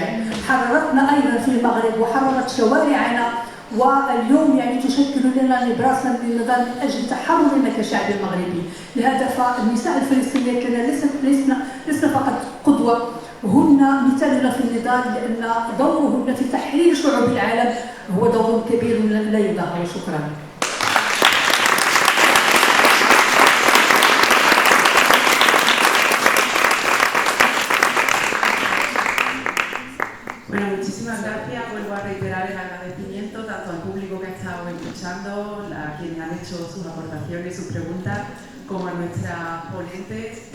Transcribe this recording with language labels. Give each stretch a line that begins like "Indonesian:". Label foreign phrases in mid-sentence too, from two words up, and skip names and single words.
Arabic: حررتنا أيضا في المغرب وحررت شوارعنا، واليوم يعني تشكل لنا نبراسا للنضال من أجل تحررنا كشعب المغربي. لهذا فالنساء الفلسطينيات لنا لسنا فقط قدوة، هن مثالنا في النضال لأن دورهن في تحرير شعوب العالم هو دور كبير لا يدهور. شكرا.
Spanish: Bueno, muchísimas gracias. Vuelvo a reiterar el agradecimiento tanto al público que ha estado escuchando, a quienes han hecho sus aportaciones y sus preguntas, como a nuestras ponentes.